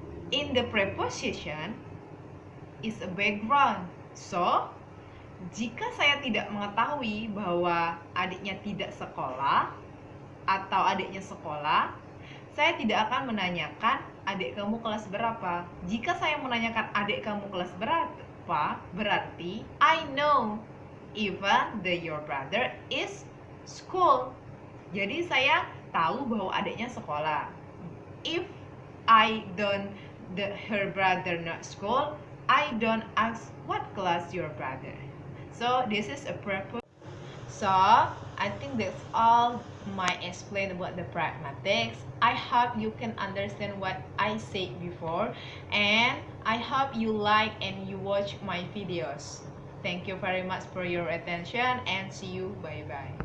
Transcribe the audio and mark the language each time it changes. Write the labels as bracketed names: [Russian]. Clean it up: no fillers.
[English] In the preposition is a background. [Indonesian] So, jika saya tidak mengetahui bahwa adiknya tidak sekolah atau adiknya sekolah, saya tidak akan menanyakan adik kamu kelas berapa. Jika saya menanyakan adik kamu kelas berapa, berarti [English] I know even your brother is school. [Indonesian] Jadi saya tahu bahwa adiknya sekolah. [English] If I don't her brother not school, I don't ask what class your brother. So this is a preposition. So I think that's all my explain about the pragmatics. I hope you can understand what I said before, and I hope you like and you watch my videos. Thank you very much for your attention, and see you. Bye bye.